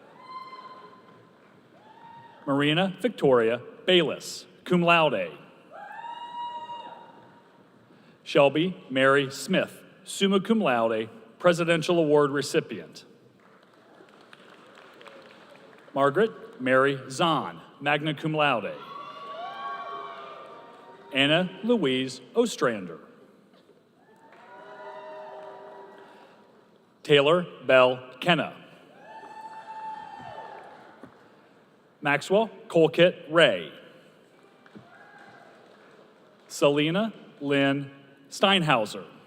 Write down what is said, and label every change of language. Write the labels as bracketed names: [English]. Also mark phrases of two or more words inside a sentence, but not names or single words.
[English] Marina Victoria Bayless, [Latin] cum laude. [English] Shelby Mary Smith, [Latin] summa cum laude, [English] Presidential Award recipient. Margaret Mary Zahn, [Latin] magna cum laude. [English] Anna Louise Ostrander. Taylor Bell Kenna. Maxwell Colquitt Ray. Selena Lynn Steinhauser.